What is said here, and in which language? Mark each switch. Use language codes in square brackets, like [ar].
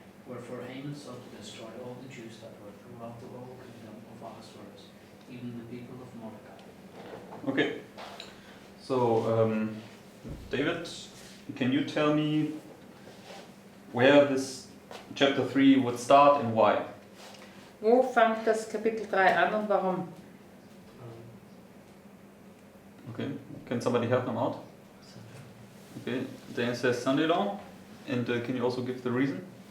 [en] Wherefore Haman sought to destroy all the Jews that were throughout the whole kingdom of Ahasuerus, even the people of Mordecai. Okay, so David, can you tell me where this chapter 3 would start and why? [de] Wo fängt das Kapitel 3 an und warum? [en] Okay, can somebody help them out? Okay, Daniel says Sunday law, and can you also give the reason?